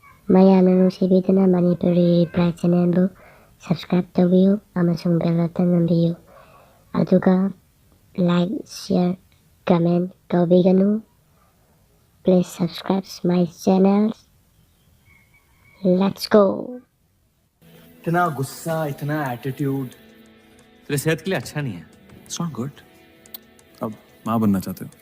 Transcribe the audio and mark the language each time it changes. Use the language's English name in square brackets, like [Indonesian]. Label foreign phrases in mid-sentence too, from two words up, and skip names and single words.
[Manipuri] ꯃꯌꯥꯝꯅ ꯅꯨꯡꯁꯤꯕꯤꯗꯨꯅ ꯃꯅꯤꯄꯨꯔꯤ ꯔꯤꯄ꯭ꯂꯥꯏ ꯆꯦꯅꯦꯜꯕꯨ ꯁꯕꯁꯀ꯭ꯔꯥꯏꯕ ꯇꯧꯕꯤꯌꯨ ꯑꯃꯁꯨꯡ [English] bell button [Manipuri] ꯅꯝꯕꯤꯌꯨ ꯑꯗꯨꯒ [English] like share [Manipuri] ꯀꯃꯦꯟꯇ ꯇꯧꯕꯤꯒꯅꯨ [English] please subscribe my channel let's go. [Hindi] इतना गुस्सा इतना एटीट्यूड तेरे सेहत के लिए अच्छा नहीं है। [English] It's not good. [Hindi] अब माँ बनना चाहते हो?